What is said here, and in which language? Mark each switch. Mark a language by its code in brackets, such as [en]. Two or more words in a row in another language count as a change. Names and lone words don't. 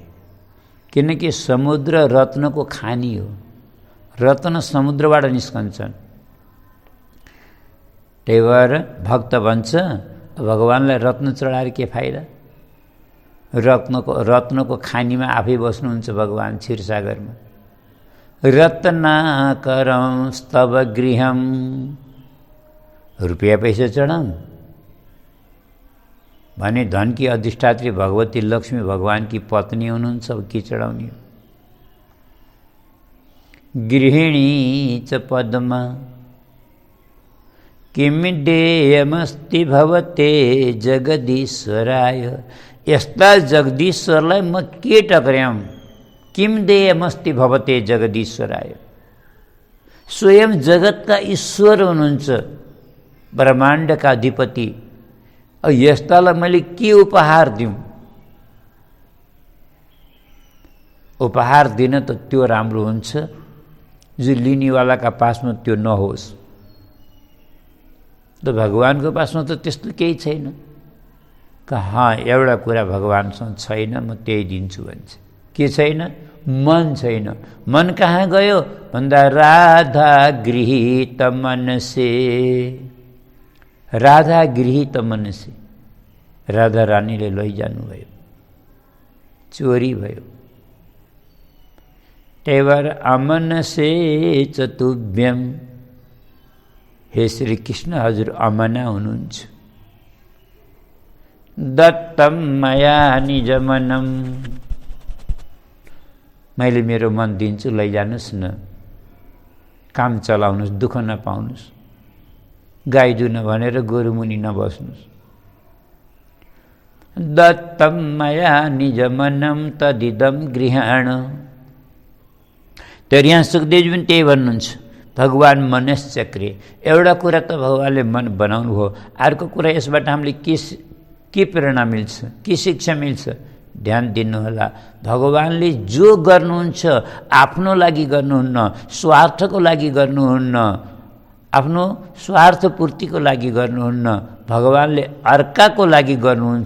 [ne] किनकि समुद्र रत्नको खानी हो। रत्न समुद्रबाट निस्कन्छन्। त्यही भएर भक्त भन्छ भगवानलाई रत्न चढाएर के फाइदा? रत्नको खानीमा आफै बस्नुहुन्छ भगवान क्षीरसागरमा। [sa] रत्नाकरं स्तव गृहं। [ne] रुपियाँ पैसा चढाऊँ भने धनकी अधिष्ठात्री भगवती लक्ष्मी भगवानकी पत्नी हुनुहुन्छ, अब के चढाउने? [sa] गृहिणी च पद्मा किम देयमस्ति भवते जगदीश्वराय। [ne] यस्ता जगदीश्वरलाई म के टक्र्याऊँ? [sa] किम देयमस्ति भवते जगदीश्वराय। [ne] स्वयं जगतका ईश्वर हुनुहुन्छ, ब्रह्माण्डका अधिपति। यस्तालाई मैले के उपहार दिउँ? उपहार दिन त त्यो राम्रो हुन्छ जो लिनेवालाका पासमा त्यो नहोस्। त भगवानको पासमा त त्यस्तो केही छैन। एउटा कुरा भगवानसँग छैन, म त्यही दिन्छु भन्छ। के छैन? मन छैन। मन कहाँ गयो भन्दा [sa] राधा गृहीत मनसे। राधा गृहीत मनसे, [ne] राधा रानीले लैजानुभयो, चोरी भयो। त्यही भएर [sa] अमनसे चतुभ्यम, [ne] हे श्री कृष्ण हजुर अमना हुनुहुन्छ। [sa] दत्तम मया निजमनम, [ne] मैले मेरो मन दिन्छु, लैजानुस् न, काम चलाउनुहोस्, दुःख नपाउनुहोस्, गाई दुन भनेर गोरुमुनि नबस्नुहोस्। [sa] दत्तम मया निजमनम तदिदम गृहाण। [ne] तर यहाँ सुखदेवजी पनि त्यही भन्नुहुन्छ, [sa] भगवान मनश्चक्रे। [ne] एउटा कुरा त भगवानले मन बनाउनु हो, अर्को कुरा यसबाट हामीले के प्रेरणा मिल्छ, के शिक्षा मिल्छ? ध्यान दिनुहोला, भगवानले जो गर्नुहुन्छ आफ्नो लागि गर्नुहुन्न, स्वार्थको लागि गर्नुहुन्न, आफ्नो स्वार्थ पूर्तिको लागि गर्नुहुन्न, भगवानले अर्काको लागि गर्नुहुन्छ।